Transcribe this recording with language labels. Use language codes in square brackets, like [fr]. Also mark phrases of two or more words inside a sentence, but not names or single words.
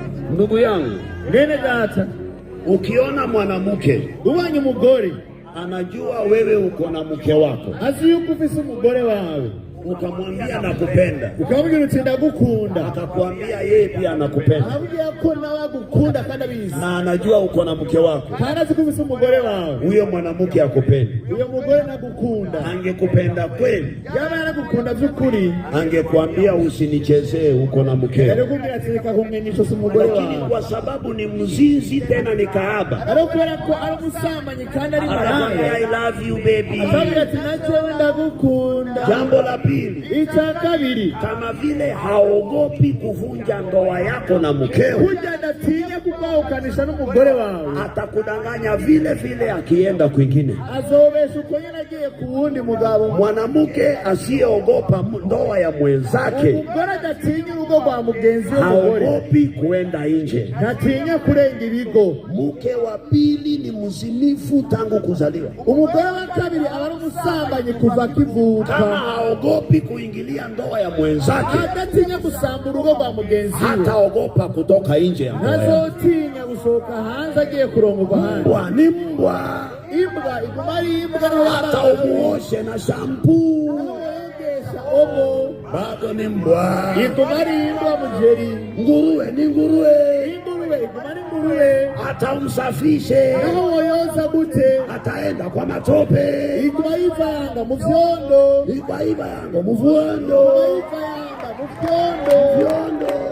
[sw] Ndugu yangu, [rn] mwene data, [sw] ukiona mwanamke [rn] ubonye umugore [sw] anajua wewe uko na mke wako, [rn] azi yuko ufise umugore wawe, [sw] ukamwambia nakupenda, [rn] ukamubwira uti ndagukunda, [sw] akakwambia yeye pia anakupenda, [rn] abwiye ko nawe agukunda kandi abizi, [sw] na anajua uko na mke wako, [rn] kandi azi ko ufise umugore wawe, [sw] huyo mwanamke akupenda. [rn] uyo mugore nagukunda, [sw] Angekupenda kweli, [rn] yaba anagukunda by'ukuri, [sw] angekwambia usinichezee, uko na mkeo. [rn] arakubwira ati reka kumwenyesha umugore wawe, [sw] Lakini kwa sababu ni mzinzi tena ni kahaba, [rn] arakubwira ko ari umusambanyi kandi ari maraya, [en] I love you baby. [rn] akabwira ati najewe ndagukunda. [sw] Jambo la pili, [rn] Icya kabiri, [sw] kama vile haogopi kuvunja ndoa yako na mkeo, [rn] kurya adatinya kukwawukanisha n'umugore wawe, [sw] atakudanganya vile vile akienda kwingine. [rn] azobesha uko nyine agiye ku wundi mugabo. [sw] Mwanamke asiyeogopa ndoa ya mwenzake, [rn] umugore adatinya urugo rwa mugenzi we, umugore [sw] haogopi kuenda nje, [rn] ntatinya kurenga ibigo. [sw] mke wa pili ni mzinifu tangu kuzaliwa. [rn] Umugore wa kabiri aba ari umusambanyi kuva akivuka. [sw] Kama haogopi kuingilia ndoa ya mwenzake, [rn] adatinya gusamba urugo rwa mugenzi we, [sw] hataogopa kutoka nje ya ndoa. [rn] ntazotinya gusohoka hanze agiye kurongorwa hanze. [sw] Mbwa ni mbwa, [rn] Imbwa iguma ari imbwa, [sw] hata umuoshe na shampoo omo bado ni mbwa. [rn] iguma ari imbwa mujeri. [sw] Nguruwe ni nguruwe, [rn] Ingurube iguma ari ingurube, [sw] hata umsafishe [rn] naho woyoza gute [sw] ataenda kwa matope, [rn] iguma yivanga mu vyondo, iba yango muvuondo, yivanga mu vyondo.